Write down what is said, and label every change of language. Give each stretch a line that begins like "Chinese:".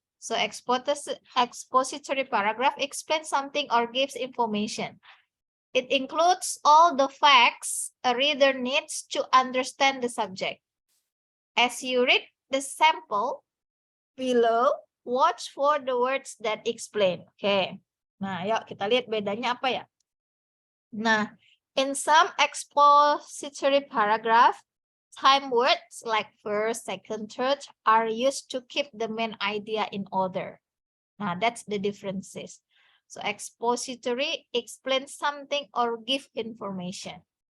English: So expository paragraph explains something or gives information. It includes all the facts a reader needs to understand the subject. As you read the sample below, watch for the words that explain. Okay.
Indonesian: Nah, yuk kita lihat bedanya apa ya.
English: Nah, in some expository paragraph, time words like first, second, third are used to keep the main idea in order. Now that's the differences. So expository explains something or give information.